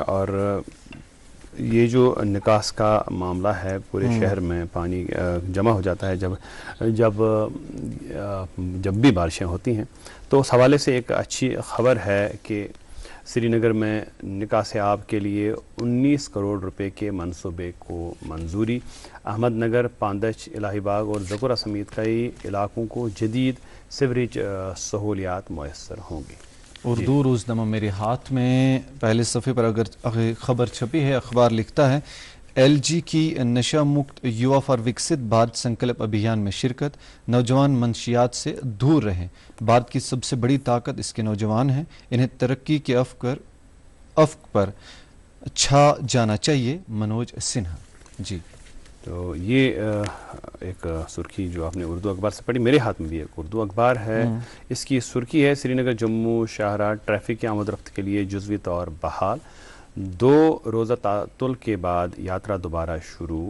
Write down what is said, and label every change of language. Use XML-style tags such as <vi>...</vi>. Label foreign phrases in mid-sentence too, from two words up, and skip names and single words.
<ur>اور یہ جو نکاس کا معاملہ ہے پورے شہر میں پانی جمع ہو جاتا ہے جب بھی بارشیں ہوتی ہیں, تو اس حوالے سے ایک اچھی خبر ہے کہ سری نگر میں نکاس آب کے لیے 19 کروڑ روپے کے منصوبے کو منظوری. احمد نگر, پاندچ, الہی باغ اور زکورہ سمیت کئی علاقوں کو جدید سیوریج سہولیات میسر ہوں گی. اردو روزنامہ میرے ہاتھ میں پہلے صفحے پر اگر خبر چھپی ہے, اخبار لکھتا ہے LG کی نشہ مکت یوا فار وکست بھارت سنکلپ ابھیان میں شرکت. نوجوان منشیات سے دور رہیں. بھارت کی سب سے بڑی طاقت اس کے نوجوان ہیں. انہیں ترقی کے افق پر چھا جانا چاہیے. منوج سنہا. جی تو یہ ایک سرخی جو آپ نے اردو اخبار سے پڑھی, میرے ہاتھ میں بھی ایک اردو اخبار ہے. اس کی سرخی ہے سری نگر جموں شاہراہ ٹریفک کی آمد رفت کے لیے جزوی طور بحال. 2 روزہ تعطل کے بعد یاترا دوبارہ شروع.</ur>